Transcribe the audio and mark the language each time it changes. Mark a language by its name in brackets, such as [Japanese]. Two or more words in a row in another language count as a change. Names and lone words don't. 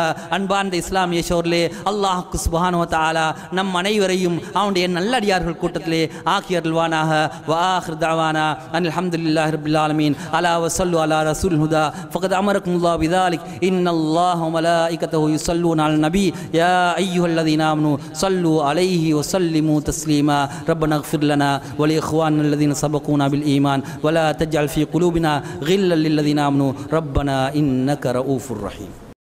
[Tamil] அன்பார்ந்த இஸ்லாமிய சோர்லே, [Arabic] الله سبحانه وتعالى [Tamil] நம் அனைவரையும் அவனுடைய நல்லடியார்கள் கூட்டத்திலே ஆக்கியருள்வானாக. [Arabic] وآخر دعوانا الحمد لله رب العالمين. ألا وصلوا على رسول الهدى فقد أمركم الله بذلك. إن الله وملائكته يصلون على النبي يا أيها الذين آمنوا صلوا عليه وسلموا تسليما. ربنا اغفر لنا ولإخواننا الذين سبقونا بالإيمان ولا تجعل في قلوبنا غلا للذين آمنوا ربنا إنك رؤوف رحيم.